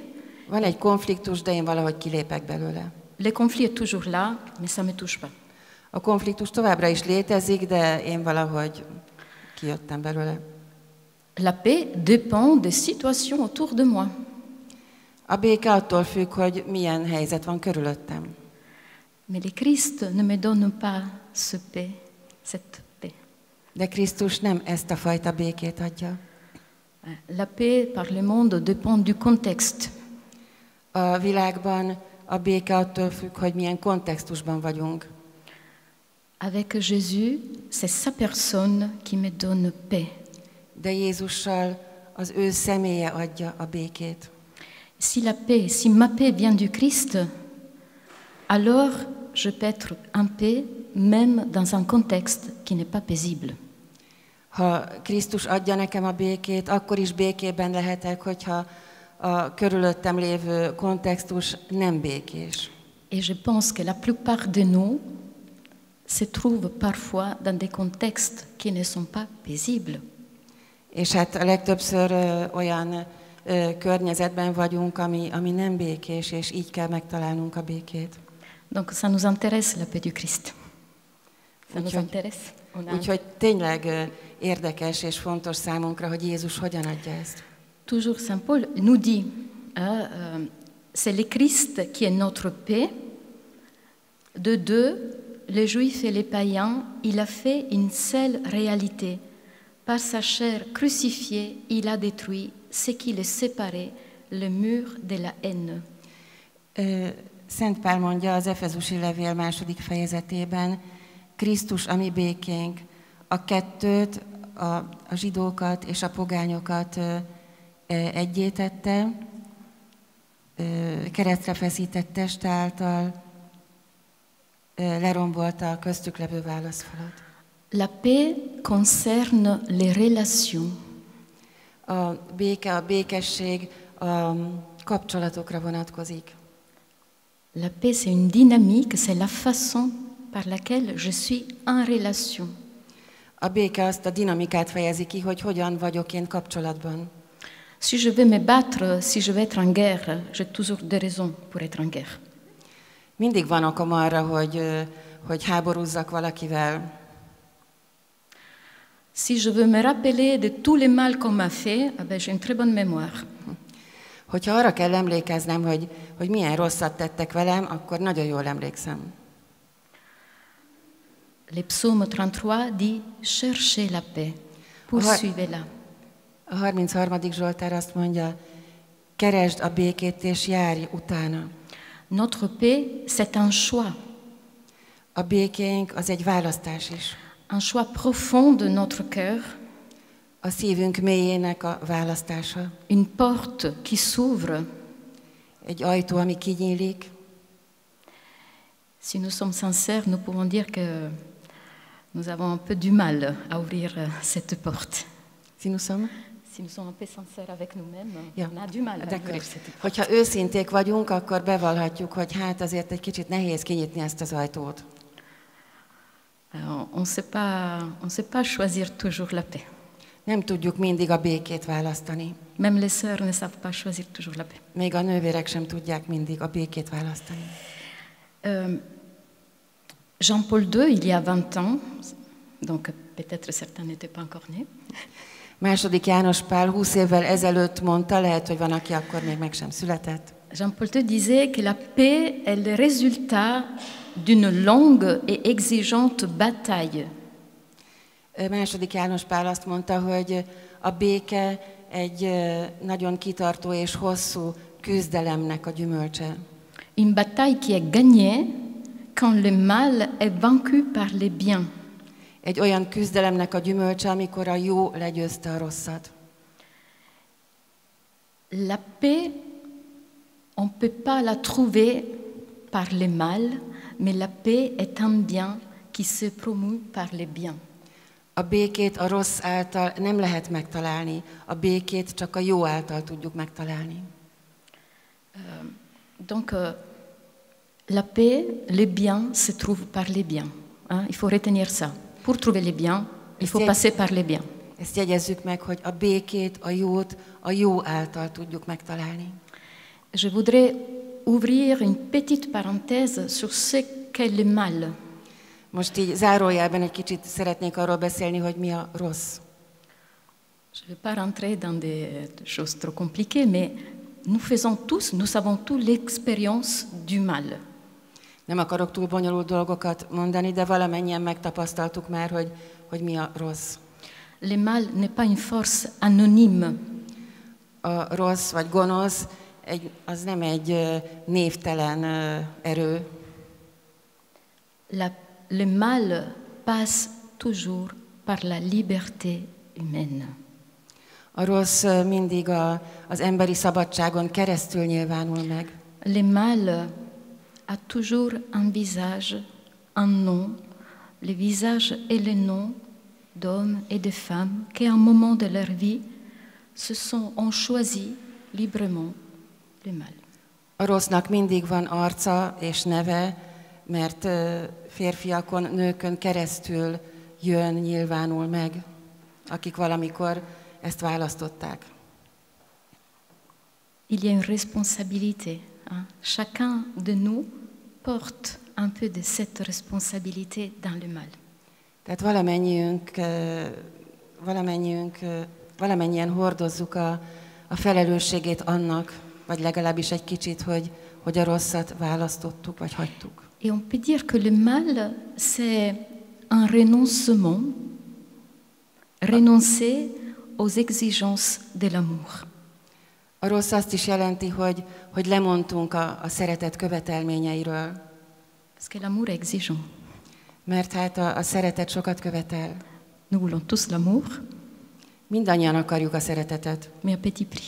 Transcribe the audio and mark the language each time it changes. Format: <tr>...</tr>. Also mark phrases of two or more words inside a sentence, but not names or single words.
<hu>Van egy konfliktus, de én valahogy kilépek belőle.</hu> <fr>Le conflit est toujours là, mais ça me touche pas.</fr> <hu>A konfliktus továbbra is létezik, de én valahogy kijöttem belőle.</hu> <fr>La paix dépend des situations autour de moi.</fr> <hu>A béke attól függ, hogy milyen helyzet van körülöttem.</hu> <fr>Mais le Christ ne me donne pas cette paix.</fr> <hu>De Krisztus nem ezt a fajta békét adja.</hu> <fr>La paix par le monde dépend du contexte.</fr> <hu>A világban a béke attól függ, hogy milyen kontextusban vagyunk.</hu> <fr>Avec Jésus, c'est sa personne qui me donne paix.</fr> <hu>De Jézussal az ő személye adja a békét.</hu> <fr>Si ma paix vient du Christ, alors je peux être en paix même dans un contexte qui n'est pas paisible.</fr> <hu>Ha Krisztus adja nekem a békét, akkor is békében lehetek, hogyha a körülöttem lévő kontextus nem békés.</hu> <fr>Et je pense que la plupart de nous se trouvent parfois dans des contextes qui ne sont pas paisibles.</fr> <hu>És hát a legtöbbször olyan környezetben vagyunk, ami nem békés, és így kell megtalálnunk a békét.</hu> <fr>Donc ça nous intéresse la paix du Christ. Ça nous intéresse.</fr> <hu>Úgyhogy tényleg érdekes és fontos számunkra, hogy Jézus hogyan adja ezt.</hu> <fr>Toujours Saint Paul nous dit, c'est le Christ qui est notre paix. De deux, les Juifs et les païens, il a fait une seule réalité. Par sa chair crucifiée, il a détruit ce qui les séparait, le mur de la haine.</fr> <hu>Szent Pál mondja az Efezusi levél 2. fejezetében, Krisztus a mi békénk, a kettőt, a zsidókat és a pogányokat egyé tette, keresztre feszített teste által lerombolta a köztük levő válaszfalat.</hu> <fr>La paix concerne les relations.</fr> <hu>A béke, a békesség a kapcsolatokra vonatkozik.</hu> <fr>La paix, c'est une dynamique, c'est la façon par laquelle je suis en relation.</fr> <hu>A béke azt a dinamikát fejezi ki, hogy hogyan vagyok én kapcsolatban.</hu> <fr>Si je veux me battre, si je veux être en guerre, j'ai toujours des raisons pour être en guerre.</fr> <hu>Mindig van okom arra, hogy háborúzzak valakivel.</hu> <fr>Si je veux me rappeler de tous les mal qu'on m'a fait, eh ben, j'ai une très bonne mémoire.</fr> <hu>Hogyha arra kell emlékeznem, hogy milyen rosszat tettek velem, akkor nagyon jól emlékszem.</hu> <fr>Le psaume 33 dit « Cherchez la paix, poursuivez-la ».</fr> <hu>A 33. Zsoltár azt mondja, keresd a békét és járj utána.</hu> <fr>Notre paix, c'est un choix.</fr> <hu>A békénk az egy választás is.</hu> <fr>Un choix profond de notre cœur.</fr> <hu>A szívünk mélyének a választása.</hu> <fr>Une porte qui s'ouvre.</fr> <hu>Egy ajtó, ami kinyílik.</hu> <fr>Si nous sommes sincères, nous pouvons dire que nous avons un peu du mal à ouvrir cette porte. Si nous sommes un peu sincères avec nous-mêmes, Ja. on a du mal à ouvrir cette porte.</fr> <hu>Hogyha őszinték vagyunk, akkor bevallhatjuk, hogy hát azért egy kicsit nehéz kinyitni ezt az ajtót.</hu> <fr>Alors, on sait pas choisir toujours la paix.</fr> <hu>Nem tudjuk mindig a békét választani.</hu> <fr>Même les sœurs ne savent pas choisir toujours la paix.</fr> <hu>Még a nővérek sem tudják mindig a békét választani.</hu> <fr>Jean-Paul II, il y a 20 ans, donc peut-être certains n'étaient pas encore nés.</fr> <hu>Második János Pál 20 évvel ezelőtt mondta, lehet, hogy van, aki akkor még meg sem született.</hu> <fr>Jean-Paul II disait que la paix est le résultat d'une longue et exigeante bataille.</fr> <hu>Második János Pál azt mondta, hogy a béke egy nagyon kitartó és hosszú küzdelemnek a gyümölcse.</hu> <fr>Une bataille qui est gagnée quand le mal est vaincu par les biens.</fr> <hu>Egy olyan küzdelemnek a gyümölcse, amikor a jó legyőzte a rosszat.</hu> <fr>La paix, on ne peut pas la trouver par le mal, mais la paix est un bien qui se promeut par les biens.</fr> <hu>A békét a rossz által nem lehet megtalálni, a békét csak a jó által tudjuk megtalálni.</hu> <fr>Donc, la paix, les biens se trouvent par les biens. Hein? Il faut retenir ça. Pour trouver les biens, il faut passer par les biens.</fr> <hu>Ezt jegyezzük meg, hogy a békét, a jót a jó által tudjuk megtalálni.</hu> <fr>Je voudrais ouvrir une petite parenthèse sur ce qu'est le mal.</fr> <hu>Most így zárójelben egy kicsit szeretnék arról beszélni, hogy mi a rossz.</hu> <fr>Je ne vais pas rentrer dans des choses trop compliquées, mais nous avons tous l'expérience du mal.</fr> <hu>Nem akarok túl bonyolult dolgokat mondani, de valamennyien megtapasztaltuk már, hogy mi a rossz.</hu> <fr>Le mal n'est pas une force anonyme.</fr> <hu>A rossz vagy gonosz az nem egy névtelen erő.</hu> <fr>Le mal passe toujours par la liberté humaine.</fr> <hu>A rossz mindig az emberi szabadságon keresztül nyilvánul meg.</hu> <fr>Le mal a toujours un visage, un nom, le visage et le nom d'hommes et de femmes qui, à un moment de leur vie, ont choisi librement le mal.</fr> <hu>A rossznak mindig van arca és neve, mert férfiakon, nőkön keresztül nyilvánul meg, akik valamikor ezt választották.</hu> <fr>Il y a une responsabilité. Hein? Chacun de nous porte un peu de cette responsabilité dans le mal.</fr> <hu>Tehát valamennyien hordozzuk a felelősségét annak, vagy legalábbis egy kicsit, hogy a rosszat választottuk, vagy hagytuk.</hu> <fr>Et on peut dire que le mal, c'est un renoncement, renoncer aux exigences de l'amour.</fr> <hu>A rossz azt is jelenti, hogy lemondtunk a szeretet követelményeiről.</hu> <fr>Parce que l'amour est exigeant.</fr> <hu>Mert hát a szeretet sokat követel.</hu> <fr>Nous voulons tous l'amour.</fr> <hu>Mindannyian akarjuk a szeretetet.</hu> <fr>Mais à petit prix.</fr>